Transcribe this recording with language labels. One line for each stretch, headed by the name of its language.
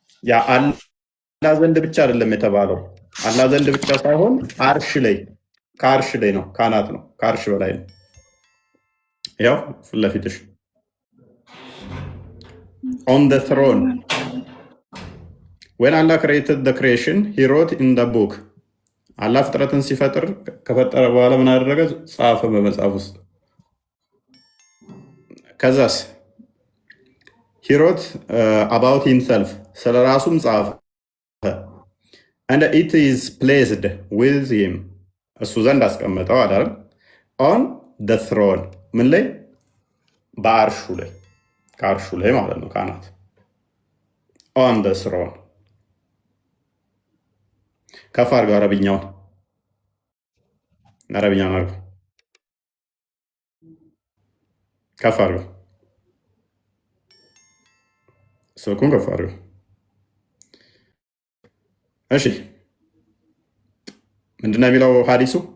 Amharic: ያ አላህ ዘንድ ብቻ አይደለም የተባለው። አላህ ዘንድ ብቻ ሳይሆን አርሽ ላይ ከአርሽ ላይ ነው፣ ካናት ነው፣ ከአርሽ በላይ ነው። ያው ፊት ለፊትሽ
English: on the throne. When Allah created the creation, he wrote in the book.
Amharic: አላህ ፍጥረትን ሲፈጥር ከፈጠረ በኋላ ምን አደረገ? ጻፈ በመጽሐፍ ውስጥ። ከዛስ
English: he wrote about himself
Amharic: ስለ ራሱም ጻፈ።
English: and it is placed with him
Amharic: እሱ ዘንድ አስቀመጠው አይደል?
English: on the throne
Amharic: ምን ላይ? በአርሹ ላይ፣ ከአርሹ ላይ ማለት ነው፣ ካናት
English: on the throne።
Amharic: ከፍ አድርገው አረብኛውን አድርገው ከፍ አድርገው ስልኩን ከፍ አድርገው። እሺ ምንድነው የሚለው ሐዲሱ?